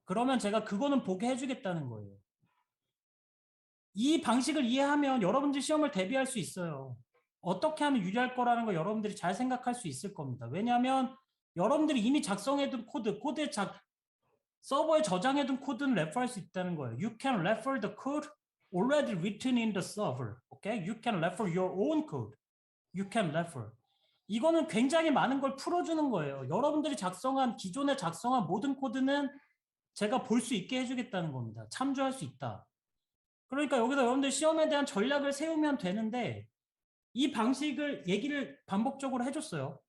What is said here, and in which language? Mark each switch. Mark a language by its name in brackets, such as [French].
[Korean] 그러면 제가 그거는 보게 해주겠다는 거예요. 이 방식을 이해하면 여러분들 시험을 대비할 수 있어요. 어떻게 하면 유리할 거라는 거 여러분들이 잘 생각할 수 있을 겁니다. 왜냐하면 여러분들이 이미 작성해둔 코드에 서버에 저장해둔 코드는 레퍼할 수 있다는 거예요. [English] You can refer the code already written in the server. Okay? You can refer your own code. You can refer. [Korean] 이거는 굉장히 많은 걸 풀어주는 거예요. 여러분들이 기존에 작성한 모든 코드는 제가 볼 수 있게 해주겠다는 겁니다. 참조할 수 있다. 그러니까 여기서 여러분들 시험에 대한 전략을 세우면 되는데 이 방식을 얘기를 반복적으로 해줬어요.